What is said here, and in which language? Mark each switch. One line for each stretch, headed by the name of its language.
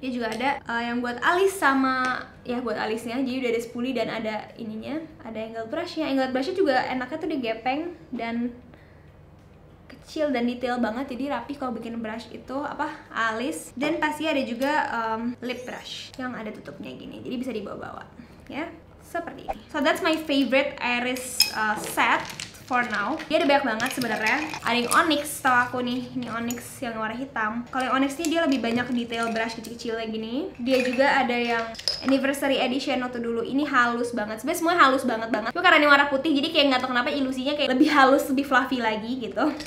Indonesian: Dia juga ada yang buat alis sama ya buat alisnya, jadi udah ada spoolie dan ada ininya, ada angle brushnya. Angle brushnya juga enaknya tuh dia gepeng dan kecil dan detail banget, jadi rapi kalau bikin brush itu alis. Dan pasti ada juga lip brush yang ada tutupnya gini, jadi bisa dibawa-bawa ya seperti ini.
English: So that's my favorite iris set for now.
Indonesian: Dia ada banyak banget sebenarnya. Ada yang onyx, tau aku nih, ini onyx yang warna hitam. Kalau yang onyx ini dia lebih banyak detail brush kecil-kecilnya gini. Dia juga ada yang anniversary edition waktu dulu. Ini halus banget. Sebenarnya semuanya halus banget. Tapi karena ini warna putih, jadi kayak nggak tahu kenapa ilusinya kayak lebih halus, lebih fluffy lagi gitu.